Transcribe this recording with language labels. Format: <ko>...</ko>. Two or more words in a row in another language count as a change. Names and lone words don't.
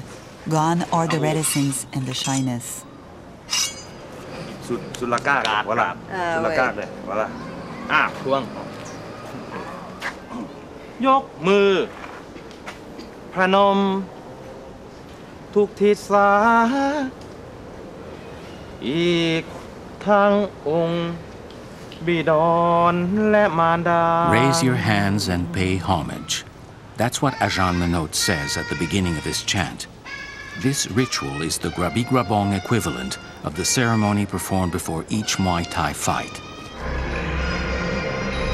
<en>Gone are the reticence and the shyness. Sulaka, voilà. Sulaka, voilà.</en> <th>ทวงยกมือพนมทุกทิศาอีกทั้งองค์บิดรและมารดา</th> <en>Raise your hands and pay homage. That's what Ajahn Manot says at the beginning of his chant. This ritual is the Gravi Rabang equivalent of the ceremony performed before each Muay Thai fight.</en>